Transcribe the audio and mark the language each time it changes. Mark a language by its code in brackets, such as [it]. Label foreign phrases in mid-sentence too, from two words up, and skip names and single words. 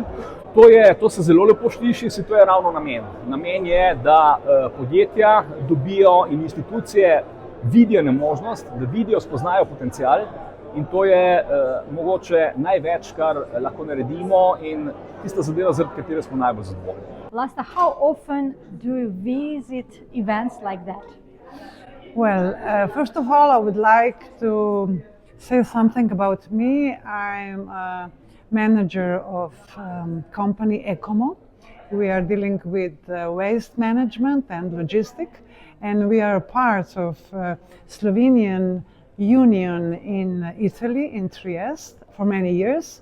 [sl] To se zelo lepo sliši, to je ravno namen. Namen je, da podjetja dobijo in institucije vidijo možnost, da vidijo, spoznajo potencial in to je mogoče največ, kar lahko naredimo in tista zadeva, zaradi katere smo najbolj zadovoljni. [en] Vlasta, how often do you visit events like that? Well, first of all, I would like to say something about me. I'm a manager of company Ecomo. We are dealing with waste management and logistics, and we are part of Slovenian Union in Italy, in Trieste, for many years.